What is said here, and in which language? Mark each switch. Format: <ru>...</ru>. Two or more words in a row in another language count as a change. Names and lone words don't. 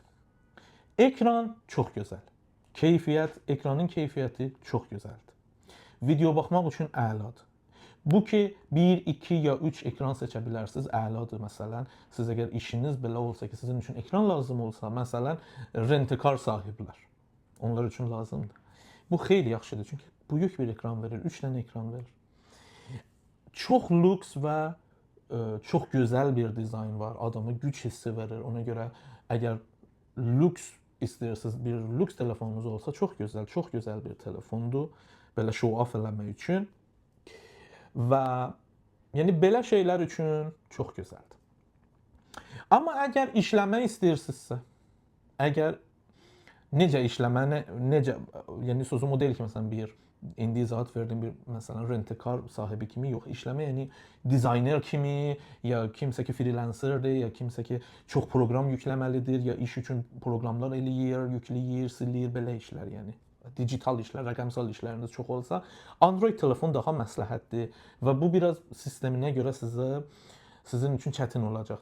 <az>Ekran çox gözəl. Ekranın keyfiyyəti çox gözəldir. Video baxmaq üçün əladır. Bu ki, 1, 2 ya 3 ekran seçə bilərsiniz, əladır məsələn. Siz əgər işiniz belə olsa ki, sizin üçün ekran lazım olsa, məsələn, rent-a-car sahiblər. Onlar üçün lazımdır. Bu xeyli yaxşıdır, çünki böyük bir ekran verir, 3 dənə ekran verir. Çox lüks və çox gözəl bir dizayn var, adama güc hissi verir. Ona görə əgər lüks istəyirsiniz, bir lüks telefonunuz olsa çox gözəl bir telefondur. Belə show-off eləmək üçün. Və yəni belə şeylər üçün çox gözəldir. Amma əgər işləmək istəyirsinizsə, necə işləməni, yəni sözüm o deyil ki, məsələn bir indi izahat verdim bir məsələn rent-a-car sahibi kimi yox, işləmə yəni dizayner kimi, ya kimsə ki freelancerdir, ya kimsə ki çox proqram yükləməlidir, ya iş üçün proqramlar eləyir, yükləyir, silir, belə işlər yəni. Digital işlər, rəqəmsal işləriniz çox olsa, Android telefon daha məsləhətdir və bu biraz sisteminə görə sizin üçün çətin olacaq.</az>